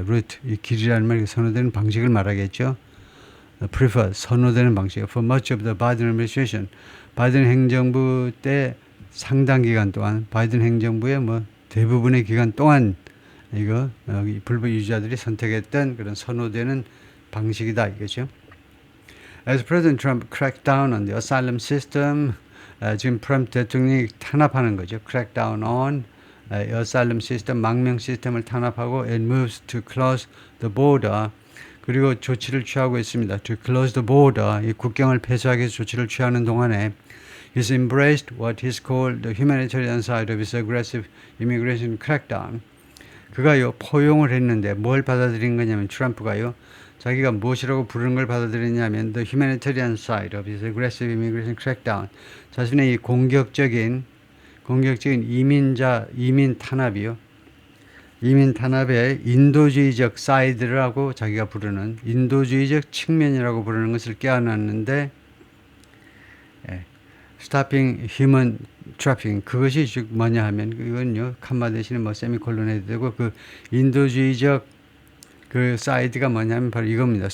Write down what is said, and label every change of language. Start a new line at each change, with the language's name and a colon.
Korean: route, 이 길이라는 말이 선호되는 방식을 말하겠죠. prefer, 선호되는 방식.
English: For much of the Biden administration,
Korean: 바이든 행정부 때 상당 기간 동안, 바이든 행정부의 대부분의 기간 동안 이거 불법 이주자들이 선택했던 그런 선호되는 방식이다 이거죠.
English: As President Trump cracked down on the asylum system,
Korean: 지금 트럼프 대통령이 탄압하는 거죠.
English: crack down on asylum system,
Korean: 망명 시스템을 탄압하고
English: it moves to close the border.
Korean: 그리고 조치를 취하고 있습니다.
English: To close the border,
Korean: 이 국경을 폐쇄하기 위해서 조치를 취하는 동안에
English: he's embraced what he's called the humanitarian side of his aggressive immigration crackdown.
Korean: 그가요 포용을 했는데 뭘 받아들인 거냐면 트럼프가요 자기가 무엇이라고 부르는 걸 받아들였냐면
English: the humanitarian side of his aggressive immigration crackdown.
Korean: 자신의 이 공격적인 이민 탄압이요. 이민 탄압의 인도주의적 사이드라고 자기가 부르는 인도주의적 측면이라고 부르는 것을 깨어났는데
English: stopping human trafficking
Korean: 그것이 즉 뭐냐 하면 이건요 칸마 대신에 뭐 세미콜론 해도 되고 그 인도주의적 그 사이드가 뭐냐면 바로 이겁니다.